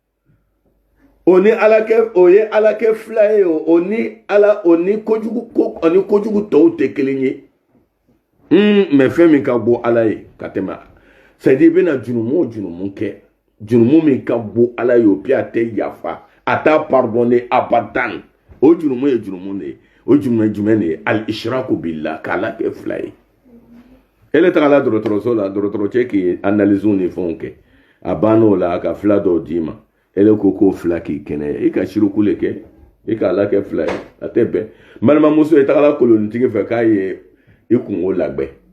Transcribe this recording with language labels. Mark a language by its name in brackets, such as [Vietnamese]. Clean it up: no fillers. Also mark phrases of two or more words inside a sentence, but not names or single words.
[Bambara] o ye ala kɛ fila ye o ni kojugu tɔw tɛ kelen ye mais fɛn min ka bon ala ye ka tɛmɛ [French] c'est à dire [Bambara] i bɛna jurumu kɛ jurumu min ka bon ala ye o puis a tɛ yafa a t'a pardonner abadan o jurumu ye jurumu de ye o jurumu ye jumɛn de ye [Arabic] الإشراك بالله [Bambara] k'ala kɛ fila ye ele tagala dɔgɔtɔrɔso la dɔgɔtɔrɔcɛ k'i analyse ni fɛnw kɛ a banna o la a ka fila dɔw d'i ma ele ko k'o fila k'i kɛnɛya i ka siruku le kɛ i k'ala kɛ fila ye a tɛ bɛn balimamuso ye tagala kolonitigi fɛ k'a ye i kungo lagbɛ